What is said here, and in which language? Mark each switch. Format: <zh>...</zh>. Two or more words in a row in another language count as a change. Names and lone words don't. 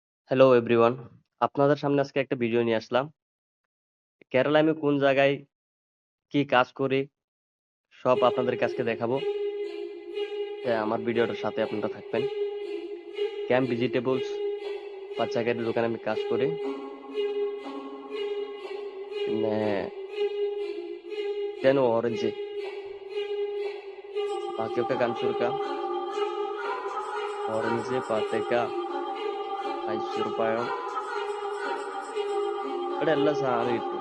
<en>hello everyone,</en> <bn>আপনাদের সামনে আজকে একটা ভিডিও নিয়ে আসলাম। কেরালায় আমি কোন জায়গায় কি কাজ করি সব আপনাদেরকে আজকে দেখাবো। আমার ভিডিওটার সাথে আপনারা থাকবেন। ক্যাম্প ভেজিটেবলস പച്ചക്കറി দোকানে আমি কাজ করি.</bn> <ml>പിന്നെ ഇതാണ് ഓറഞ്ച്. ബാക്കിയൊക്കെ കാണിച്ചു കൊടുക്കാം. ഓറഞ്ച്, പാത്തക്ക, മൈസൂർ പഴം, ഇവിടെ എല്ലാ സാധനവും കിട്ടും.</ml>